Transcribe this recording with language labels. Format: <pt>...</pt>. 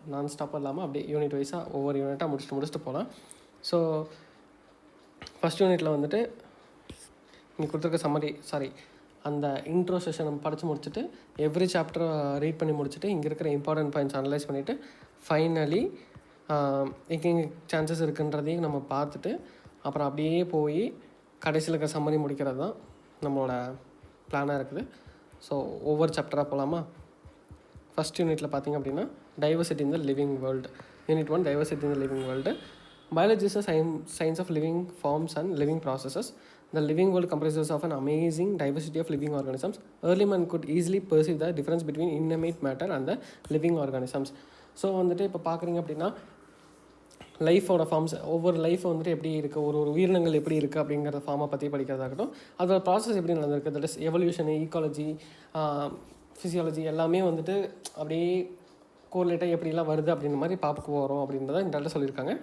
<ta>நான் ஸ்டாப் இல்லாமல் அப்படியே யூனிட் வைஸாக ஒவ்வொரு யூனிட்டாக முடிச்சுட்டு போகலாம். ஸோ ஃபஸ்ட் யூனிட்டில் வந்துட்டு இன்னைக்கு கொடுத்துருக்க சம்மரி, அந்த இன்ட்ரோ செஷன் நம்ம படித்து முடிச்சுட்டு எவ்ரி சாப்டரை ரீட் பண்ணி முடிச்சுட்டு இங்கே இருக்கிற இம்பார்ட்டன்ட் பாயிண்ட்ஸ் அனலைஸ் பண்ணிவிட்டு ஃபைனலி எங்கெங்கே சான்சஸ் இருக்குன்றதையும் நம்ம பார்த்துட்டு அப்புறம் அப்படியே போய் கடைசியில் இருக்கிற சம்மரி முடிக்கிறது தான் நம்மளோட பிளானாக இருக்குது. ஸோ ஒவ்வொரு சாப்டராக போகலாமா? ஃபஸ்ட் யூனிட்டில் பார்த்திங்க அப்படின்னா</ta> <en>Diversity in the living world. Unit 1, diversity in the living world. Biology is a science of living forms and living processes. The living world comprises of an amazing diversity of living organisms. Early man could easily perceive the difference between inanimate matter and the living organisms.</en> <ta>So வந்துட்டு இப்போ பார்க்குறீங்க அப்படின்னா லைஃபோட forms, ஒவ்வொரு life வந்துட்டு எப்படி இருக்குது, ஒரு உயிரினங்கள் எப்படி இருக்குது அப்படிங்கிற ஃபார்மை பற்றி படிக்கிறதாகட்டும், அதோட ப்ராசஸ் எப்படி நடந்திருக்கு,</ta> <en>that is</en> <ta>evolution, ecology, physiology எல்லாமே வந்துட்டு அப்படியே கோரிலேட்டாக எப்படிலாம் வருது அப்படின்ற மாதிரி பார்க்க போகிறோம் அப்படின்றத இந்த இடத்துல சொல்லியிருக்காங்க.</ta>